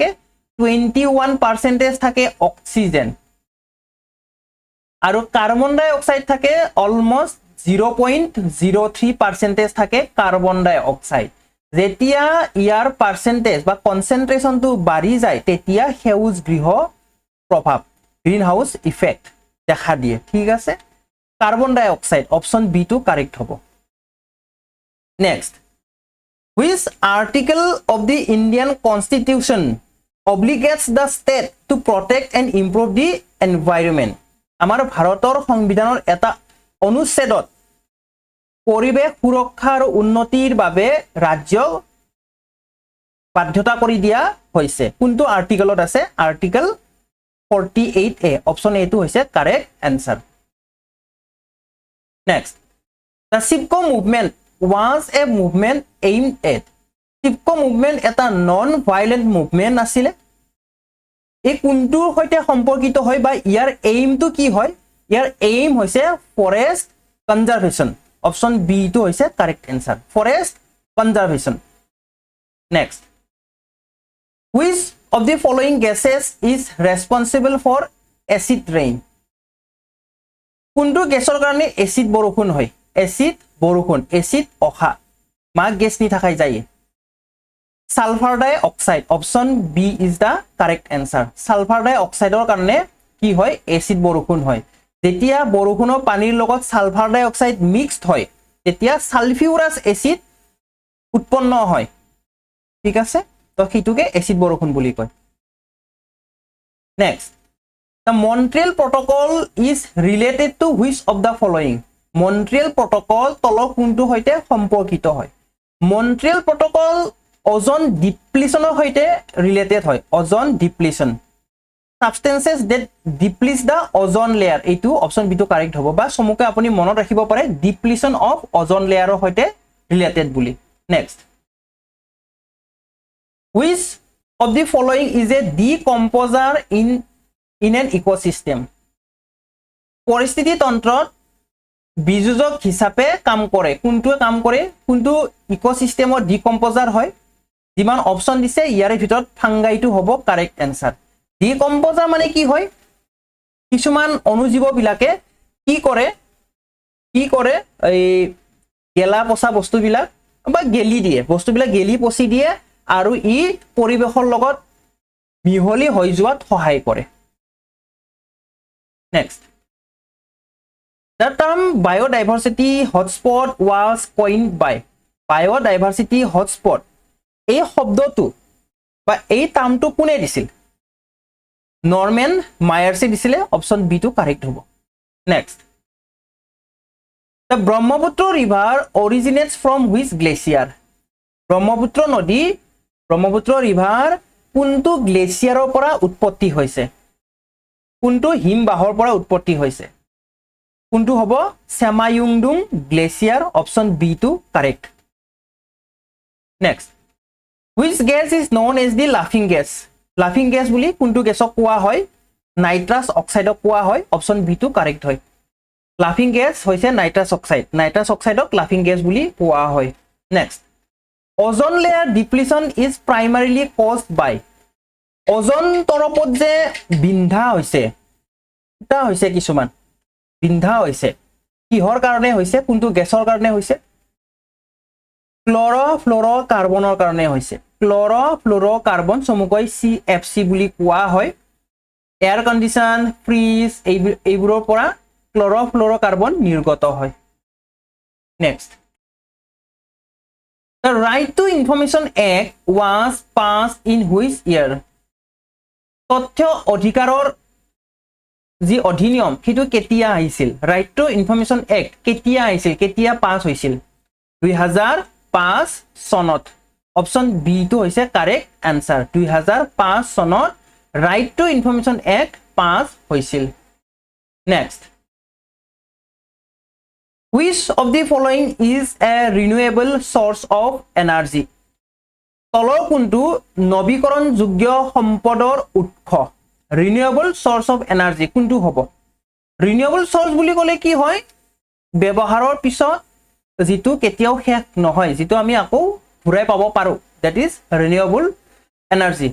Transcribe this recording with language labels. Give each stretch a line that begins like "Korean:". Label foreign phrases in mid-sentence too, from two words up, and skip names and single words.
Assamese: 21% থাকে অক্সিজেন, আৰু
English: carbon dioxide
Assamese: থাকে অলমোস্ট 0.03% থাকে
English: carbon dioxide.
Assamese: যেতিয়া ইয়াৰ পাৰ্চেন্টেজ বা কনচেন্ট্ৰেচনটো বাঢ়ি যায় তেতিয়া সেউজ গৃহ প্ৰভাৱ,
English: green house effect
Assamese: দেখা দিয়ে। ঠিক আছে,
English: carbon dioxide, option B
Assamese: টো কাৰেক্ট হ'ব। নেক্সট,
English: which article of the Indian Constitution obligates the state to protect and improve the environment?
Assamese: আমাৰ ভাৰতৰ সংবিধানৰ এটা অনুচ্ছেদত পৰিৱেশ সুৰক্ষা আৰু উন্নতিৰ বাবে ৰাজ্যক বাধ্যতা কৰি দিয়া হৈছে। কোনটো আৰ্টিকেলত আছে? আৰ্টিকেল 48A,
English: option A
Assamese: টো হৈছে
English: correct answer.
Assamese: নেক্সট,
English: the CIPCO movement was a movement aimed at? CIPCO movement
Assamese: এটা
English: non violent movement
Assamese: আছিলে। এই কোনটোৰ সৈতে সম্পৰ্কিত হয় বা ইয়াৰ এইমটো কি হয়? ইয়াৰ এইম হৈছে
English: forest conservation, option B
Assamese: টো হৈছে
English: correct answer, forest conservation.
Assamese: নেক্সট,
English: which of the following gases is responsible for acid rain?
Assamese: কোনটো গেছৰ কাৰণে এচিড বৰষুণ হয়? এচিড বৰষুণ, এচিড অখা, মাক গেছ নি থাকাই যায়।
English: sulphur dioxide, option B is the correct answer. sulphur dioxide's
Assamese: কাৰণে কি হয়? এচিড বৰষুণ হয়। যেতিয়া বৰষুণৰ পানীৰ লগত
English: sulphur dioxide
Assamese: মিক্সড হয় তেতিয়া
English: sulphurous acid
Assamese: উৎপন্ন হয়। ঠিক আছে, তো সেইটোকে এচিড বৰষুণ বুলি কয়। নেক্সট,
English: the Montreal Protocol is related to which of the following?
Assamese: মন্ট্ৰিয়েল প্ৰটকল তলৰ কোনটো সৈতে সম্পৰ্কিত হয়? মন্ট্ৰিয়েল প্ৰটকল
English: ozone depletion's
Assamese: সৈতে ৰিলেটেড হয়।
English: ozone depletion, substances that depletes the ozone layer,
Assamese: এইটো
English: option B
Assamese: টো কাৰেক্ট হ'ব, বা চমুকে আপুনি মনত ৰাখিব পাৰে
English: depletion of ozone layer's
Assamese: সৈতে ৰিলেটেড বুলি। নেক্সট,
English: which of the following is a decomposer in an ecosystem?
Assamese: পৰিস্থিতি তন্ত্ৰত বিযোজক হিচাপে কাম কৰে। কোনটোৱে কাম কৰে? কোনটো ইকোসিস্টেমৰ ডিকম্পোজাৰ হয়? যিমান অপচন দিছে ইয়াৰে ভিতৰত ফাংগাইটো হ'ব
English: correct answer.
Assamese: ডিকম্পোজাৰ মানে কি হয়? কিছুমান অনুজীৱ বিলাকে কি কৰে এই গেলা পচা বস্তুবিলাক বা গেলি দিয়ে, বস্তুবিলাক গেলি পচি দিয়ে আৰু ই পৰিৱেশৰ লগত মিহলি হৈ যোৱাত সহায় কৰে। নেক্সট,
English: the term biodiversity hotspot was coined by? biodiversity hotspot
Assamese: এই শব্দটো বা এই টার্মটো কোনে দিছিল? নরম্যান মায়ার্সে দিছিলে,
English: option B
Assamese: টো কারেক্ট হ'ব। নেক্সট,
English: the ব্ৰহ্মপুত্ৰ river originates from which glacier?
Assamese: ব্ৰহ্মপুত্ৰ নদী, ব্ৰহ্মপুত্ৰ river কোনটো গ্লেচিয়াৰৰ পৰা উৎপত্তি হৈছে? কোনটো হিমবাহৰ পৰা উৎপত্তি হৈছে? কোনটো হ'ব? সেমায়ুংডুং গ্লেচিয়াৰ,
English: option B
Assamese: টো কারেক্ট।
English: নেক্সট, Which gas is known as the laughing gas? Laughing gas
Assamese: বুলি কোনটো গেছক কোৱা হয়? নাইট্ৰাছ অক্সাইডক কোৱা হয়।
English: option B
Assamese: টো কাৰেক্ট হয়।
English: laughing gas
Assamese: হৈছে
English: nitrous oxide. nitrous oxide laughing gas
Assamese: বুলি কোৱা হয়।
English: next, ozone layer depletion is primarily caused by.
Assamese: ওজন তৰপত যে বিন্ধা হৈছে, এটা হৈছে কিছুমান বিন্ধা হৈছে, কিহৰ কাৰণে হৈছে? কোনটো গেছৰ কাৰণে হৈছে? ক্লৰ'ফ্লুৰ'কাৰ্বনৰ কাৰণে হৈছে। ক্লৰ'ফ্লুৰ'কাৰ্বন চমুকৈ CFC বুলি কোৱা হয়।
English: air condition,
Assamese: ফ্ৰিজ এইবোৰৰ পৰা ক্লৰ'ফ্লুৰ'কাৰ্বন নিৰ্গত হয়। নেক্সট,
English: The Right to Information Act was passed in which year?
Assamese: তথ্য অধিকাৰৰ যি অধিনিয়ম সেইটো কেতিয়া আহিছিল? ৰাইট টু ইনফৰমেশ্যন এক্ট কেতিয়া আহিছিল, কেতিয়া পাছ হৈছিল? 2005 চনত।
English: option B
Assamese: টো হৈছে
English: correct answer.
Assamese: 2005 চনত ৰাইট টু ইনফৰমেশ্যন এক্ট পাছ হৈছিল। নেক্সট,
English: which of the following is a renewable source of energy?
Assamese: তলৰ কোনটো নৱীকৰণযোগ্য সম্পদৰ উৎস?
English: renewable source of energy
Assamese: কোনটো হ'ব?
English: renewable source
Assamese: বুলি ক'লে কি হয়? ব্যৱহাৰৰ পিছত যিটো কেতিয়াও শেষ নহয়, যিটো আমি আকৌ ঘূৰাই পাব পাৰো,
English: that is renewable energy.